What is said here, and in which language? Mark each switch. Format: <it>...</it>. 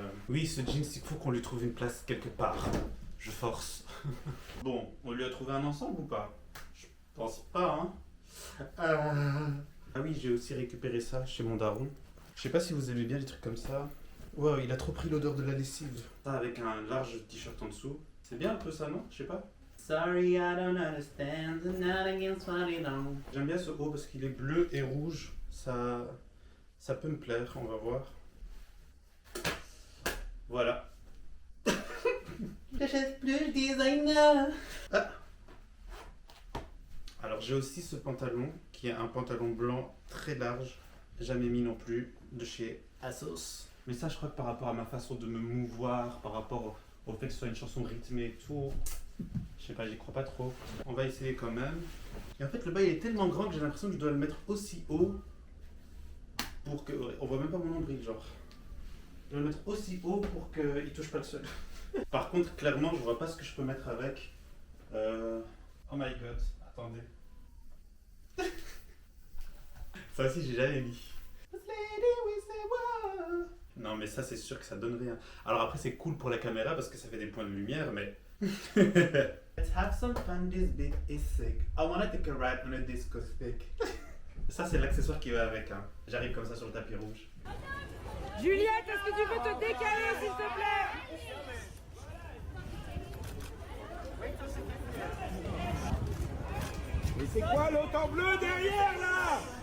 <fr>Oui, ce jean, il faut qu'on lui trouve une place quelque part. Je force. Bon, on lui a trouvé un ensemble ou pas? Je pense pas, hein. Ah oui, j'ai aussi récupéré ça chez mon daron. Je sais pas si vous aimez bien les trucs comme ça. Wow, il a trop pris l'odeur de la lessive. Ça avec un large t-shirt en dessous. C'est bien un peu ça, non? Je sais pas.</fr> <en>Sorry, I don't understand, not against what I know.</en> <fr>J'aime bien ce haut parce qu'il est bleu et rouge. Ça peut me plaire, on va voir. Voilà. J'achète plus designer. Ah. Alors j'ai aussi ce pantalon qui est un pantalon blanc très large, jamais mis non plus, de chez ASOS. Mais ça, je crois que par rapport à ma façon de me mouvoir, par rapport au fait que ce soit une chanson rythmée et tout, je sais pas, j'y crois pas trop. On va essayer quand même. Et en fait, le bas il est tellement grand que j'ai l'impression que je dois le mettre aussi haut pour que. On voit même pas mon nombril, genre. Je dois le mettre aussi haut pour qu'il touche pas le sol. Par contre, clairement, je vois pas ce que je peux mettre avec.</fr> <en>Oh my god,</en> <fr>attendez. Ça aussi, j'ai jamais mis. Non, mais ça, c'est sûr que ça donne rien. Alors après, c'est cool pour la caméra parce que ça fait des points de lumière, mais.</fr> <en>Let's have some fun, this beat is sick. I wanna take a ride on a disco stick.</en> <fr>Ça, c'est l'accessoire qui va avec, hein. J'arrive comme ça sur le tapis rouge. Juliette, est-ce que tu peux te décaler, s'il te plaît? Mais c'est quoi l'autre en bleu derrière là?</fr>